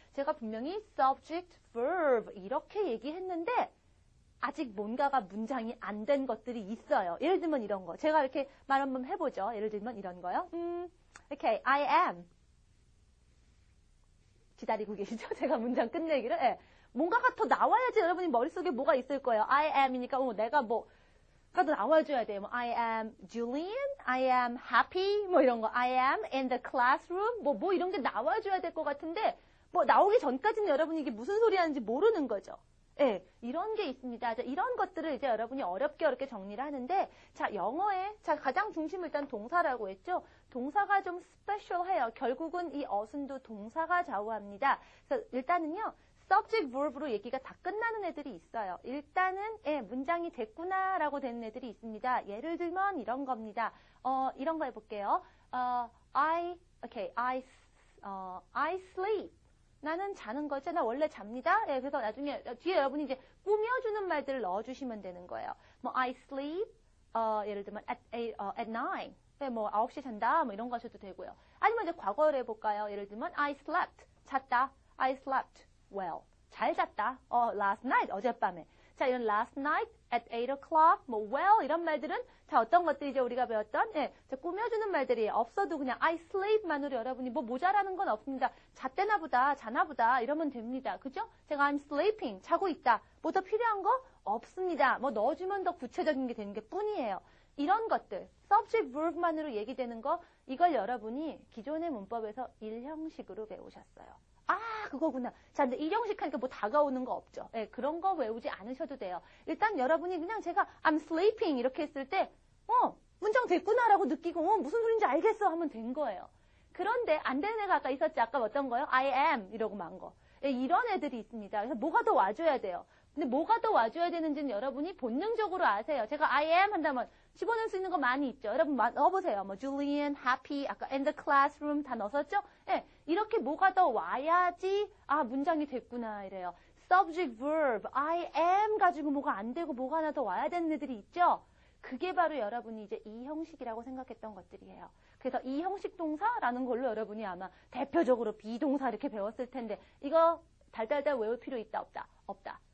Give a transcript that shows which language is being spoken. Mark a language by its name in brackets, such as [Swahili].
[Korean] 제가 분명히 subject, verb 이렇게 얘기했는데 아직 뭔가가 문장이 안 된 것들이 있어요. 예를 들면 이런 거. 제가 이렇게 말 한번 해보죠. 예를 들면 이런 거요. 이렇게 I am. 기다리고 계시죠? 제가 문장 끝내기를. 네. 뭔가가 더 나와야지 여러분이 머릿속에 뭐가 있을 거예요. I am이니까 내가 뭐가 더 나와줘야 돼요. [English] 뭐 I am Julian, I am happy, [Korean] 뭐 이런 거. [English] I am in the classroom, [Korean] 뭐 이런 게 나와줘야 될 것 같은데 뭐 나오기 전까지는 여러분이 이게 무슨 소리 하는지 모르는 거죠. 예, 이런 게 있습니다. 자, 이런 것들을 이제 여러분이 어렵게 정리를 하는데, 자, 영어에, 자, 가장 중심을 일단 동사라고 했죠? 동사가 좀 스페셜해요. 결국은 이 어순도 동사가 좌우합니다. 그래서 일단은요, subject, verb로 얘기가 다 끝나는 애들이 있어요. 일단은, 예, 문장이 됐구나라고 되는 애들이 있습니다. 예를 들면 이런 겁니다. 이런 거 해볼게요. [English] I sleep. [Korean] 나는 자는 거죠. 나 원래 잡니다. 예, 그래서 나중에 뒤에 여러분이 이제 꾸며주는 말들을 넣어주시면 되는 거예요. 뭐 I sleep, 예를 들면 at 9, 네, 뭐 9시에 잔다, 뭐 이런 거 하셔도 되고요. 아니면 이제 과거를 해볼까요? 예를 들면 [English] I slept, [Korean] 잤다. [English] I slept well, [Korean] 잘 잤다. [English] last night, [Korean] 어젯밤에. 자, 이런 last night at 8 o'clock, 뭐 well 이런 말들은 자 어떤 것들이죠 우리가 배웠던 자, 꾸며주는 말들이 없어도 그냥 I sleep만으로 여러분이 뭐 모자라는 건 없습니다. 잤대나 보다, 자나 보다 이러면 됩니다. 그죠? 제가 [English] I'm sleeping, [Korean] 자고 있다. 뭐 더 필요한 거 없습니다. 뭐 넣어주면 더 구체적인 게 되는 게 뿐이에요. 이런 것들, subject, verb만으로 얘기되는 거 이걸 여러분이 기존의 문법에서 1형식으로 배우셨어요. 그거구나. 자, 근데 이 형식 하니까 뭐 다가오는 거 없죠. 예, 그런 거 외우지 않으셔도 돼요. 일단 여러분이 그냥 제가 I'm sleeping 이렇게 했을 때, 문장 됐구나라고 느끼고, 무슨 소린지 알겠어 하면 된 거예요. 그런데 안 되는 애가 아까 있었지. 아까 어떤 거요? I am 이러고 만 거. 예, 이런 애들이 있습니다. 그래서 뭐가 더 와줘야 돼요. 근데 뭐가 더 와줘야 되는지는 여러분이 본능적으로 아세요. 제가 I am 한다면 집어넣을 수 있는 거 많이 있죠. 여러분 넣어보세요. 뭐 Julian, happy, 아까 in the classroom 다 넣었었죠? 예, 이렇게 뭐가 더 와야지 문장이 됐구나 이래요. subject, verb, I am 가지고 뭐가 안 되고 뭐가 하나 더 와야 되는 애들이 있죠? 그게 바로 여러분이 이제 이 형식이라고 생각했던 것들이에요. 그래서 이 형식 동사라는 걸로 여러분이 아마 대표적으로 비동사 이렇게 배웠을 텐데 이거 달달달 외울 필요 있다 없다? 없다.